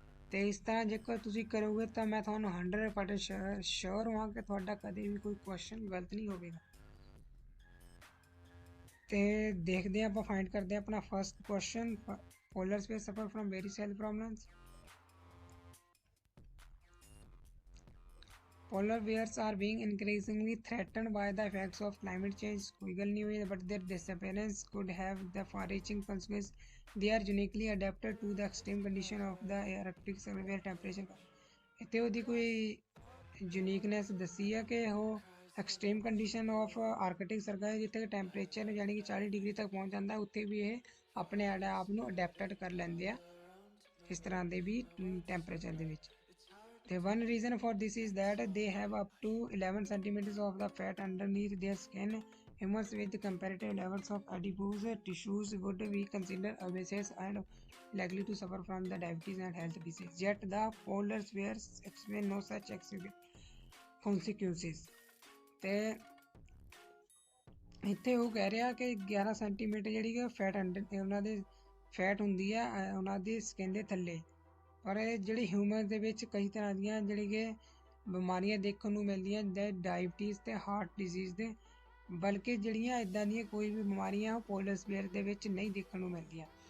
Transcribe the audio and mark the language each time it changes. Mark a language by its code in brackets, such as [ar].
[pa] ਤੇ ਇਸ ਤਰ੍ਹਾਂ ਜੇਕਰ ਤੁਸੀਂ ਕਰੋਗੇ ਤਾਂ ਮੈਂ ਤੁਹਾਨੂੰ 100% ਸ਼ੋਰ ਹਾਂ ਕਿ ਤੁਹਾਡਾ ਕਦੇ ਵੀ ਕੋਈ ਕੁਐਸਚਨ ਗਲਤ ਨਹੀਂ ਹੋਵੇਗਾ। ਤੇ ਦੇਖਦੇ ਹਾਂ ਆਪਾਂ ਫਾਈਂਡ ਕਰਦੇ ਹਾਂ ਆਪਣਾ ਫਸਟ ਕੁਐਸਚਨ। [en] Polar bears suffer from various health problems. Polar bears are being increasingly threatened by the effects of climate change. [pa] कोई गल नहीं हुई, [en] but their disappearance could have the far-reaching consequences. They are uniquely adapted to the extreme condition of the Arctic where temperature [pa] ਇੱਥੇ ਉਹਦੀ ਕੋਈ uniqueness ਦੱਸੀ ਹੈ ਕਿ ਉਹ extreme condition of Arctic circle ਹੈ ਜਿੱਥੇ ਟੈਂਪਰੇਚਰ ਯਾਨੀ ਕਿ 40 ਡਿਗਰੀ ਤੱਕ ਪਹੁੰਚ ਜਾਂਦਾ, ਉੱਥੇ ਵੀ ਇਹ ਆਪਣੇ ਆਪ ਨੂੰ ਅਡੈਪਟਡ ਕਰ ਲੈਂਦੇ ਆ ਇਸ ਤਰ੍ਹਾਂ ਦੇ ਵੀ ਟੈਂਪਰੇਚਰ ਦੇ ਵਿੱਚ। [en] The one reason for this is that they have up to 11 centimeters of the fat underneath their skin. Humans with comparative levels of adipose tissues would be considered obese and likely to suffer from the diabetes and health disease. Yet the polar bears experience no such consequences. [pa] ਤੇ ਇੱਥੇ ਉਹ ਕਹਿ ਰਿਹਾ ਕਿ 11 centimetre ਜਿਹੜੀ ਕਿ fat ਉਹਨਾਂ ਦੇ ਫੈਟ ਹੁੰਦੀ ਹੈ ਉਹਨਾਂ ਦੀ ਸਕਿਨ ਦੇ ਥੱਲੇ। ਪਰ ਜਿਹੜੀ ਹਿਊਮਨ ਦੇ ਵਿੱਚ ਕਈ ਤਰ੍ਹਾਂ ਦੀਆਂ ਜਿਹੜੀ ਕਿ ਬਿਮਾਰੀਆਂ ਦੇਖਣ ਨੂੰ ਮਿਲਦੀਆਂ ਡਾਇਬਟੀਜ਼ ਤੇ ਹਾਰਟ ਡਿਜ਼ੀਜ਼ ਦੇ, ਬਲਕਿ ਜਿਹੜੀਆਂ ਇੱਦਾਂ ਦੀਆਂ ਕੋਈ ਵੀ ਬਿਮਾਰੀਆਂ ਉਹ ਪੋਲਰ ਬੀਅਰ ਦੇ ਵਿੱਚ ਨਹੀਂ ਦੇਖਣ ਨੂੰ ਮਿਲਦੀਆਂ।